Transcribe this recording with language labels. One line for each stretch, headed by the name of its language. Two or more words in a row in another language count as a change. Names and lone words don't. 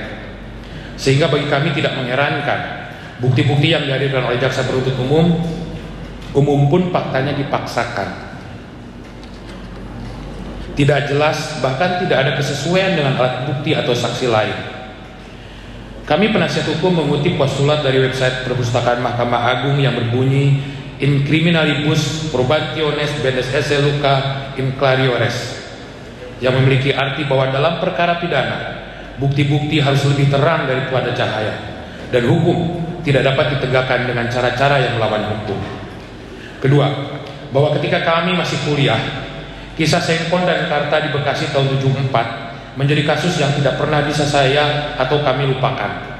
Indonesian: Sehingga bagi kami tidak mengherankan bukti-bukti yang dihadirkan oleh jaksa penuntut umum pun faktanya dipaksakan, tidak jelas, bahkan tidak ada kesesuaian dengan alat bukti atau saksi lain. Kami penasihat hukum mengutip postulat dari website Perpustakaan Mahkamah Agung yang berbunyi
Latin: in criminalibus probationes bendes esse luca in clariores,
Indonesian: yang memiliki arti bahwa dalam perkara pidana bukti-bukti harus lebih terang daripada cahaya, dan hukum tidak dapat ditegakkan dengan cara-cara yang melawan hukum. Kedua, bahwa ketika kami masih kuliah, kisah Sengkon dan Karta di Bekasi tahun 74 menjadi kasus yang tidak pernah bisa saya atau kami lupakan.